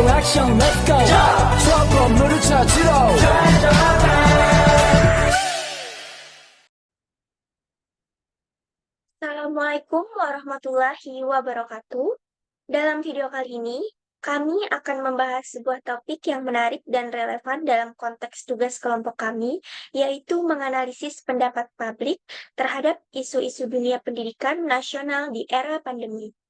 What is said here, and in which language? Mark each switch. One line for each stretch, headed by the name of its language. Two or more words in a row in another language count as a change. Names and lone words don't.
English: mission let's go
Korean: 수업 건물을 찾으러
Arabic: السلام عليكم ورحمة الله وبركاته.
Indonesian: Dalam video kali ini, kami akan membahas sebuah topik yang menarik dan relevan dalam konteks tugas kelompok kami, yaitu menganalisis pendapat publik terhadap isu-isu dunia pendidikan nasional di era pandemi.